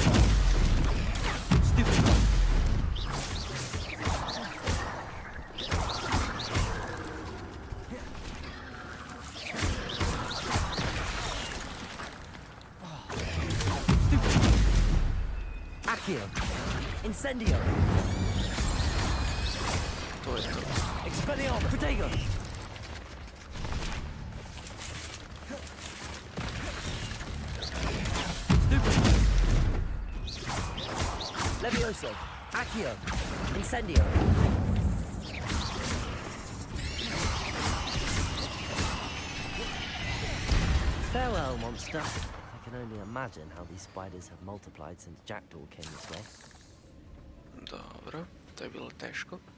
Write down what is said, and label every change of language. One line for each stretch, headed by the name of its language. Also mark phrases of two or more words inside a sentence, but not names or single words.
Bosnian: Stupid. Accio. Incendio. To je to. Expelliarmus. Protego. Levioso. Accio. Incendio.
English: Farewell, monster. I can only imagine how these spiders have multiplied since Jackdaw came this way.
Bosnian: Dobro, to je bilo teško.